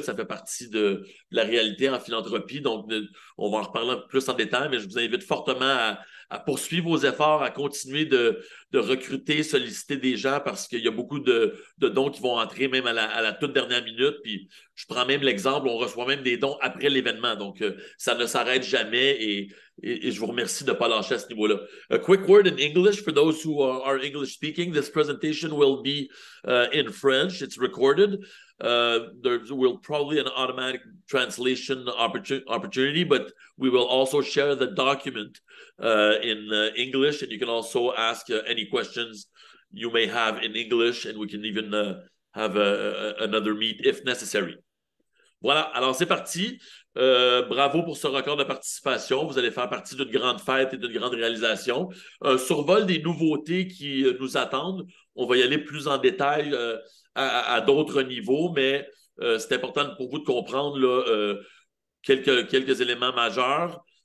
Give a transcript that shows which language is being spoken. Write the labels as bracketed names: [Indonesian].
[French] Ça fait partie de la réalité en philanthropie. Donc, on va en reparler plus en détail, mais je vous invite fortement à poursuivre vos efforts, à continuer de recruter, solliciter des gens parce qu'il y a beaucoup de dons qui vont entrer même à la toute dernière minute. Puis, je prends même l'exemple, on reçoit même des dons après l'événement. Donc, ça ne s'arrête jamais et je vous remercie de ne pas lâcher à ce niveau-là. [English] A quick word in English for those who are English speaking. This presentation will be in French. It's recorded. There will probably an automatic translation opportunity, but we will also share the document in English, and you can also ask any questions you may have in English, and we can even have another meet if necessary. [French] Voilà, alors c'est parti. Bravo pour ce record de participation. Vous allez faire partie d'une grande fête et d'une grande réalisation. Un survol des nouveautés qui nous attendent. On va y aller plus en détail à d'autres niveaux, mais c'est important pour vous de comprendre là, quelques éléments majeurs.